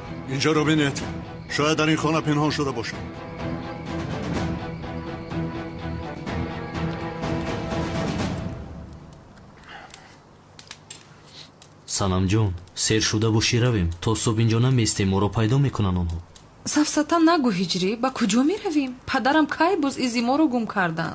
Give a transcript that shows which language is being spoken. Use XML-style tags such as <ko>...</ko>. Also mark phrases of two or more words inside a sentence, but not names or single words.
<fa>اینجا رو بینید. شاید در این خانه پنهان شده باشه.</fa> <tg>санам ҷон сер шуда бошӣ равем то субҳ инҷо наместем моро пайдо мекунанд онҳо. сафсатан нагӯ ҳиҷрӣ, ба куҷо меравем? падарам кай боз изи моро гум карданд.</tg>